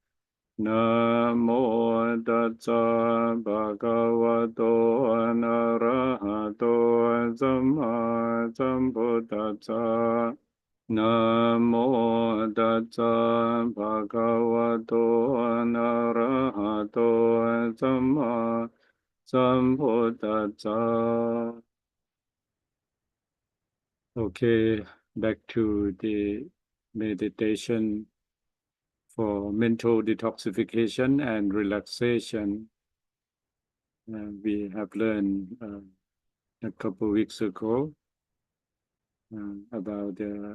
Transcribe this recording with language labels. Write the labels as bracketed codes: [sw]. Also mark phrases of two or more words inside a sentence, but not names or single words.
[pi] Namo Tassa Bhagavato Arahato Samma Sambuddhassa Namo Tassa Bhagavato Arahato Samma Sambuddhassa. [en] Okay, back to the meditation for mental detoxification and relaxation. We have learned a couple weeks ago about the